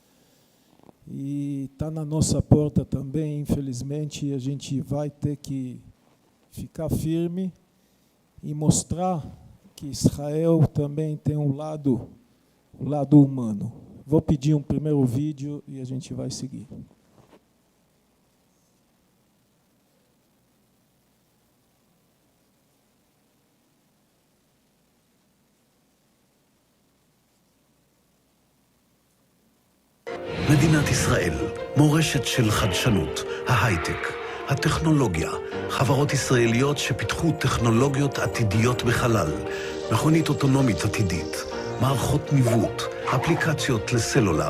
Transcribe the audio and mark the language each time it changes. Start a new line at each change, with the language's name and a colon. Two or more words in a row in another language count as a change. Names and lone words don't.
Portuguese: E está na nossa porta também, infelizmente, e a gente vai ter que ficar firme e mostrar que Israel também tem um lado humano. Vou pedir um primeiro vídeo e a gente vai seguir.
Hebrew: מדינת ישראל, מורשת של חדשנות, ההייטק, הטכנולוגיה, חברות ישראליות שפיתחו טכנולוגיות עתידיות בחלל, מכונית אוטונומית עתידית, מערכות ניווט, אפליקציות לסלולר.